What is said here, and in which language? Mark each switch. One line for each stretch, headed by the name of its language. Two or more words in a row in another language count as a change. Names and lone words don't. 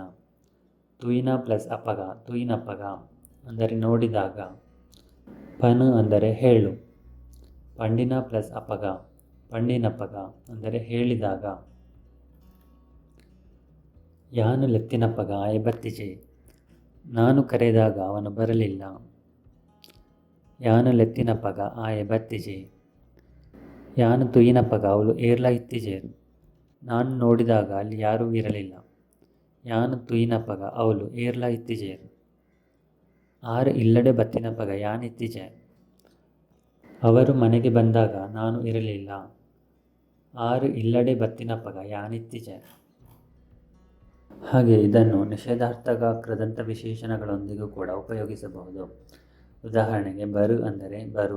Tulu: ತುಯಿನ ಪ್ಲಸ್ ಅಪಗ ತುಯಿನಪಗ
Kannada: ಅಂದರೆ ನೋಡಿದಾಗ. ಪನು ಅಂದರೆ ಹೇಳು.
Tulu: ಪಂಡಿನ ಪ್ಲಸ್ ಅಪಗ ಪಂಡಿನಪಗ
Kannada: ಅಂದರೆ ಹೇಳಿದಾಗ.
Tulu: ಯಾನು ಲೆತ್ತಿನಪಗ ಆಯೆ ಬತ್ತಿಜೆ.
Kannada: ನಾನು ಕರೆದಾಗ ಅವನು ಬರಲಿಲ್ಲ.
Tulu: ಯಾನು ಲೆತ್ತಿನಪಗ ಆಯೆ ಬತ್ತಿಜೆ. ಯಾನು ತುಯಿನಪಗ ಅವಳು ಏರ್ಲ ಇತ್ತಿಜೇರು.
Kannada: ನಾನು ನೋಡಿದಾಗ ಅಲ್ಲಿ ಯಾರೂ ಇರಲಿಲ್ಲ.
Tulu: ಯಾನು ತುಯಿನಪಗ ಅವಳು ಏರ್ಲ ಇತ್ತಿಜೇರು. ಆರು ಇಲ್ಲಡೆ ಬತ್ತಿನಪಗ ಯಾನಿತ್ತಿಜೆ.
Kannada: ಅವರು ಮನೆಗೆ ಬಂದಾಗ ನಾನು ಇರಲಿಲ್ಲ.
Tulu: ಆರು ಇಲ್ಲಡೆ ಬತ್ತಿನಪಗ ಯಾನಿತ್ತಿಜೆ.
Kannada: ಹಾಗೆ ಇದನ್ನು ನಿಷೇಧಾರ್ಥಕ ಕೃದಂತ ವಿಶೇಷಣಗಳೊಂದಿಗೂ ಕೂಡ ಉಪಯೋಗಿಸಬಹುದು. ಉದಾಹರಣೆಗೆ, ಬರು ಅಂದರೆ ಬರು.